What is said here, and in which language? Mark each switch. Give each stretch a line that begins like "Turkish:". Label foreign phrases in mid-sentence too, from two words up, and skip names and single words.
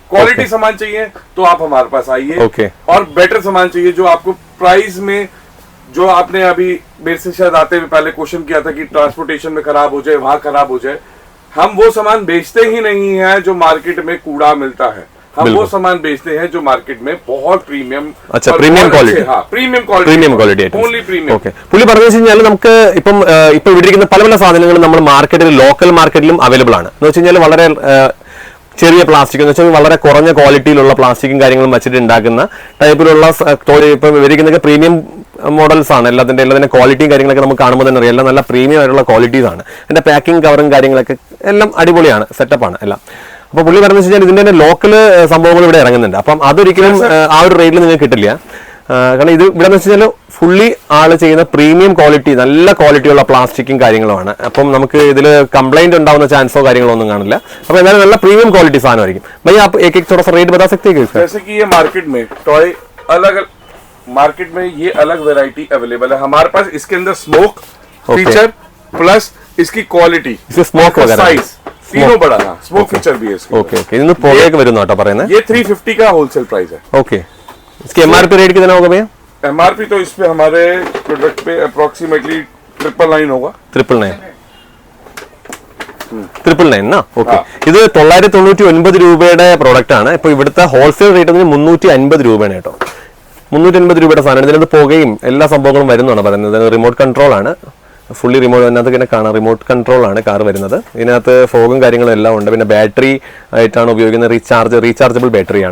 Hindi: क्वालिटी सामान चाहिए तो आप हमारे पास आइए. और बेटर सामान चाहिए जो आपको प्राइस में, जो आपने अभी मेरे से शायद आते हुए पहले क्वेश्चन किया था कि ट्रांसपोर्टेशन में खराब हो जाए, वहां खराब हो जाए, हम वो सामान बेचते ही नहीं है जो मार्केट में कूड़ा मिलता है. हम वो सामान बेचते हैं जो मार्केट में बहुत प्रीमियम.
English: अच्छा, premium quality. हाँ, premium quality. only premium.
Malayalam: ഓക്കെ. പുള്ളി പറഞ്ഞു വെച്ചാൽ നമുക്ക് ഇപ്പം ഇവിടെ ഇരിക്കുന്ന പല സാധനങ്ങളും നമ്മൾ മാർക്കറ്റിൽ ലോക്കൽ മാർക്കറ്റിലും അവൈലബിൾ ആണ്. എന്ന് വെച്ച് കഴിഞ്ഞാൽ വളരെ ചെറിയ പ്ലാസ്റ്റിക് എന്ന് വെച്ചാൽ വളരെ കുറഞ്ഞ ക്വാളിറ്റിയിലുള്ള പ്ലാസ്റ്റിക്കും കാര്യങ്ങളും വെച്ചിട്ട് ഉണ്ടാക്കുന്ന ടൈപ്പിലുള്ള ഇപ്പം ഇവരിക്കുന്നൊക്കെ
English: premium models
Malayalam: ആണ്. എല്ലാത്തിൻ്റെ ക്വാളിറ്റിയും കാര്യങ്ങളൊക്കെ നമുക്ക് കാണുമ്പോൾ തന്നെ അറിയാം. എല്ലാം നല്ല പ്രീമിയം ആയിട്ടുള്ള ക്വാളിറ്റീസ് ആണ്. എൻ്റെ പാക്കിംഗ് കവറും കാര്യങ്ങളൊക്കെ എല്ലാം അടിപൊളിയാണ്, സെറ്റപ്പാണ് എല്ലാം. അപ്പോൾ പുള്ളി പറഞ്ഞു വെച്ചാൽ ഇതിൻ്റെ തന്നെ ലോക്കൽ സംഭവങ്ങൾ ഇവിടെ ഇറങ്ങുന്നുണ്ട്. അപ്പം അതൊരിക്കലും ആ ഒരു റേറ്റിൽ നിങ്ങൾക്ക് കിട്ടില്ല. കാരണം ഇത് ഇവിടെ എന്ന് വെച്ച് കഴിഞ്ഞാൽ ഫുള്ളി ആള് ചെയ്യുന്ന
English: premium quality,
Malayalam: നല്ല ക്വാളിറ്റിയുള്ള പ്ലാസ്റ്റിക്കും കാര്യങ്ങളുമാണ്. അപ്പം നമുക്ക് ഇതിൽ കംപ്ലൈന്റ് ഉണ്ടാവുന്ന ചാൻസോ കാര്യങ്ങളോ ഒന്നും കാണില്ല. അപ്പോൾ എന്തായാലും നല്ല
English: premium quality
Hindi: सामान आएगी. भैया आप एक थोड़ा सा रेट बता सकते हैं इसका? जैसे कि ये मार्केट में
English: toy market
Hindi: में ये अलग वैरायटी अवेलेबल है. हमारे पास इसके अंदर
English: smoke feature plus
Hindi: इसकी क्वालिटी, स्मोक वगैरह साइज तीनों बड़ा है.
English: smoke feature
Hindi: भी है इसके. ओके.
Malayalam: ഇതിന് പോകേക്ക് വരുന്നു കേട്ടോ പറയുന്നത്.
Hindi: ये 350 का
English: wholesale price
Hindi: है. ओके. इसके
English: MRP rate
Hindi: कितना होगा भैया? एमआरपी तो इस पे हमारे प्रोडक्ट पे अप्रोक्सीमेटली 999 होगा. 999 ना.
Malayalam: ഓക്കെ. ഇത് 999 രൂപയുടെ പ്രോഡക്റ്റ് ആണ്. ഇപ്പോൾ ഇവിടുത്തെ
English: wholesale rate
Malayalam: 350 രൂപയാണ് കേട്ടോ. 350 രൂപയുടെ സാധനം. ഇതിനകത്ത് പോകുകയും എല്ലാ സംഭവങ്ങളും വരുന്നതാണ് പറയുന്നത്.
English: remote control
Malayalam: ആണ്.
English: fully remote
Malayalam: അതിനകത്ത് ഇങ്ങനെ കാണാം.
English: remote control
Malayalam: ആണ് കാർ വരുന്നത്. ഇതിനകത്ത് ഫോഗും കാര്യങ്ങളും എല്ലാം ഉണ്ട്. പിന്നെ ബാറ്ററി ആയിട്ടാണ് ഉപയോഗിക്കുന്നത്.